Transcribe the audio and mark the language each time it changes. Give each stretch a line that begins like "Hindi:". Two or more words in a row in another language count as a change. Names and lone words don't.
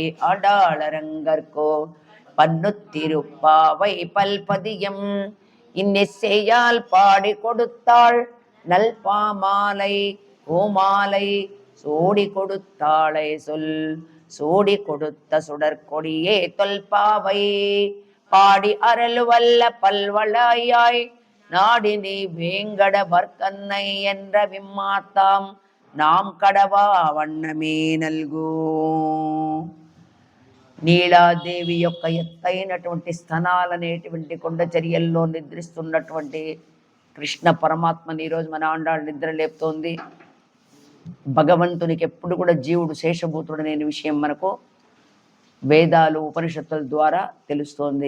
Tamil: ஆடாளரங்கற்கோ பன்னுத்திருப்பாவை பல்பதியம் இன்னிசையால் பாடி கொடுத்தாள் நல் பாமாலை ஓமாலை சோடி கொடுத்தாளை சொல் சோடி கொடுத்த சுடற்கொடியே தொல்பாவை பாடி அருள் வல்ல பல்வளையாய் நாடி நீ வேங்கட வர்க்கன்னை என்ற விம்மாத்தாம் நாம் கடவா வண்ணமே நல்கு.
Telugu: నీలాదేవి యొక్క ఎత్తైనటువంటి స్థనాలనేటువంటి కొండ చర్యల్లో నిద్రిస్తున్నటువంటి కృష్ణ పరమాత్మని ఈరోజు మన ఆండాళ్ళు నిద్ర లేపుతోంది. భగవంతునికి ఎప్పుడు కూడా జీవుడు శేషభూతుడనే విషయం మనకు వేదాలు ఉపనిషత్తుల ద్వారా తెలుస్తోంది.